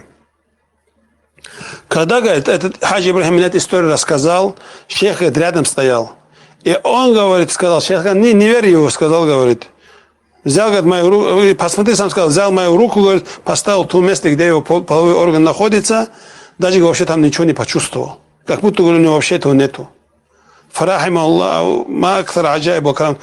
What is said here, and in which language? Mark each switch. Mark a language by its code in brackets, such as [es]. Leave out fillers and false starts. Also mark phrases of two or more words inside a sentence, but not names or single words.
[ru] Когда, говорит, этот Хаджи Ибрахим эту историю рассказал, шейх, говорит, рядом стоял. И он, говорит, сказал, шейх, не верь его, сказал, говорит. Взял, говорит, мою руку, посмотри, сам сказал, взял мою руку, говорит, поставил в то место, где его половой орган находится, даже вообще там ничего не почувствовал. Как будто, говорю, у него вообще этого нету. [ar] فرحمه الله، ما أكثر عجائب وكرم.